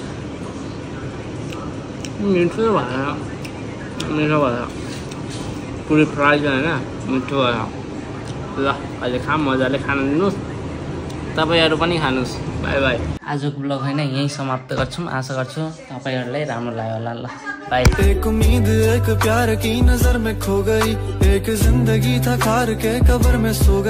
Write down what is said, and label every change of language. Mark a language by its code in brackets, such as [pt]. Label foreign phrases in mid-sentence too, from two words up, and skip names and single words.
[ne] मिठो भयो, मिठो भयो। पुरै फ्राई होइन, मिठो भयो। ल अहिले खाम, मजाले खान दिनुहोस्, तपाईँहरू पनि खानुहोस्। बाई बाई। आजको ब्लग होइन यहीँ समाप्त गर्छौँ। आशा गर्छु तपाईँहरूलाई राम्रो लाग्यो होला। ल बाई। [hi] एक उम्मीद एक प्यार की नजर में खो गई, एक जिंदगी था खार के कब्र में सो गई।